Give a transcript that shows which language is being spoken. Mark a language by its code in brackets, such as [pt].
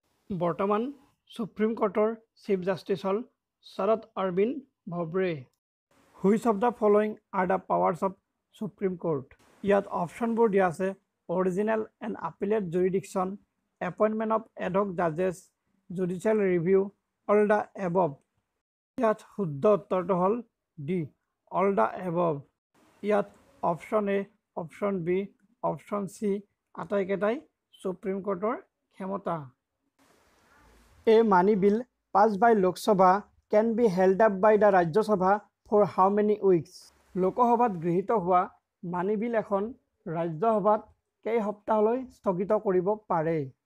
[as] বৰ্তমান supreme কোৰ্টৰ chief justice হ'ল Sharad Arvind ভবড়ে। [en] Which of the following are the powers of supreme court. [as] ইয়াত অপশ্যনবোৰ দিয়া আছে [en] Original and appellate জুৰিডিকশ্যন, appointment of ad hoc জাজেছ, judicial review, all the above. [as] ইয়াত শুদ্ধ উত্তৰটো হ'ল ডি, অল দ্য এবভ। ইয়াত option A, option B, option C আটাইকেইটাই supreme কোৰ্টৰ ক্ষমতা। [en] A money bill pass by Lok Sabha can be held up by the Rajya Sabha for how many weeks. [as] লোকসভাত গৃহীত হোৱা মানি বিল এখন ৰাজ্যসভাত কেই সপ্তাহলৈ স্থগিত কৰিব পাৰে।